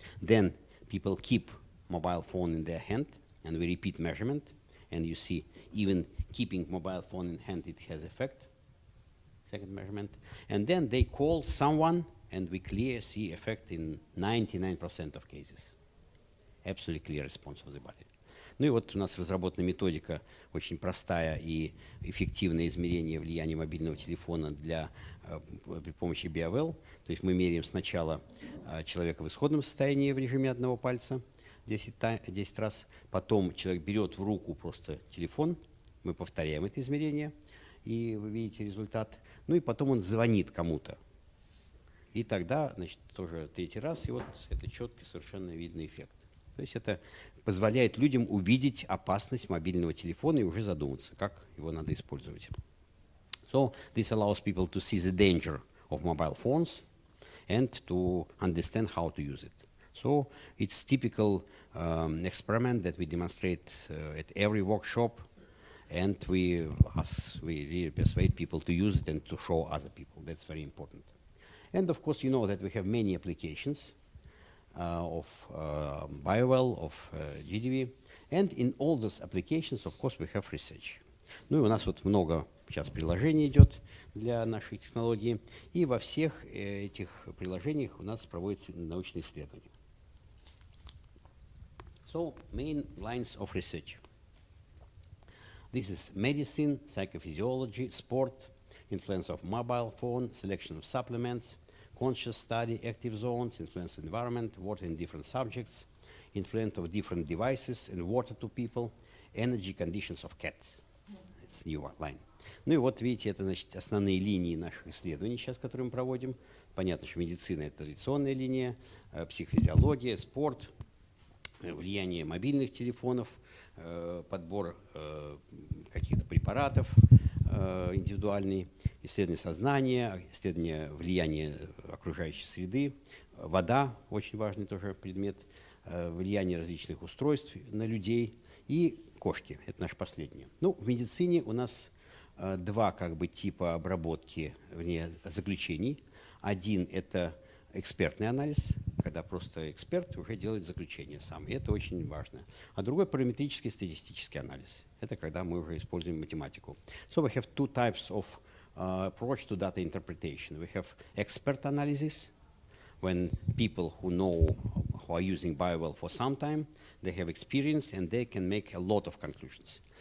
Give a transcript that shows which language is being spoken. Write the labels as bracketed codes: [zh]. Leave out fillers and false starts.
[en] Then people keep mobile phone in their hand and we repeat measurement. And you see even keeping mobile phone in hand, it has effect. Second measurement. And then they call someone and we clear see effect in 99% of cases. Absolutely clear response of the body. [ru] Ну и вот у нас разработана методика очень простая и эффективное измерение влияния мобильного телефона при помощи BioWell. То есть мы меряем сначала человека в исходном состоянии в режиме одного пальца 10 раз, потом человек берет в руку просто телефон, мы повторяем это измерение, и вы видите результат. Ну и потом он звонит кому-то. И тогда, значит, тоже 3-й раз, и вот это четкий, совершенно видный эффект. То есть это позволяет людям увидеть опасность мобильного телефона и уже задуматься, как его надо использовать. [en] So this allows people to see the danger of mobile phones and to understand how to use it. So it's typical experiment that we demonstrate at every workshop, and we really persuade people to use it and to show other people. That's very important. And of course, you know that we have many applications of BioWell, of GDV, and in all those applications, of course, we have research. [ru] Ну и у нас вот много сейчас приложений идет для нашей технологии, и во всех этих приложениях у нас проводятся научные исследования. [en] So, main lines of research. This is medicine, psychophysiology, sport, influence of mobile phone, selection of supplements, conscious study, active zones, influence of environment, water in different subjects, influence of different devices and water to people, energy conditions of cats. It's new line. [ru] Ну и вот видите, это значит основные линии наших исследований сейчас, которые мы проводим. Понятно, что медицина — это традиционная линия, психофизиология, спорт, влияние мобильных телефонов, подбор каких-то препаратов индивидуальный, исследование сознания, исследование влияния окружающей среды, вода — очень важный тоже предмет, влияние различных устройств на людей и кошки. Это наше последнее. Ну, в медицине у нас два как бы типа обработки, вернее, заключений. Один — это экспертный анализ, когда просто эксперт уже делает заключение сам, и это очень важно. А другой — параметрический статистический анализ. Это когда мы уже используем математику. [en] So we have two types of approach to data interpretation. We have expert analysis, when people who are using BioWell for some time, they have experience and they can make a lot of conclusions.